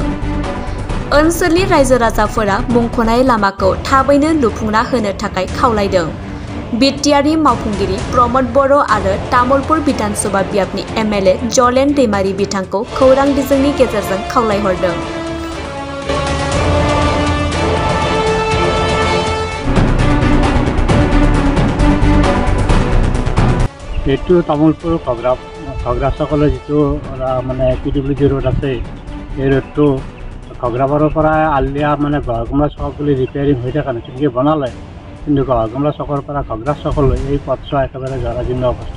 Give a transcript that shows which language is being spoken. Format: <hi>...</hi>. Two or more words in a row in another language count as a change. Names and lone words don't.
<brx>ओनसोलनि रायजो राजाफोरा मुंख'नाय लामाखौ थाबैनो लुफुंना होनो थाखाय खावलायदों। बिटिआरनि मावफुंगिरि प्रमद बर' आरो तामुलपुर बिधान सभा बियाबनि एमएलए जलेन दैमारि बिथांखौ खौरां बिजोंनि गेजेरजों खावलायहरदों।</brx> <as>এইটো তামোলপুৰ ঘগ্ৰাচকলে যিটো মানে PWD ৰোড আছে, এই ৰোডটো ঘগ্ৰাপাৰৰ পৰা আলিয়া মানে গহকমলা চক বুলি ৰিপেয়াৰিং হৈ থকা নতুনকৈ বনালে, কিন্তু গহকমলা চকৰ পৰা ঘগ্ৰা চকলৈ এই পথছোৱা একেবাৰে জৰাজীৰ্ণ অৱস্থা।</as>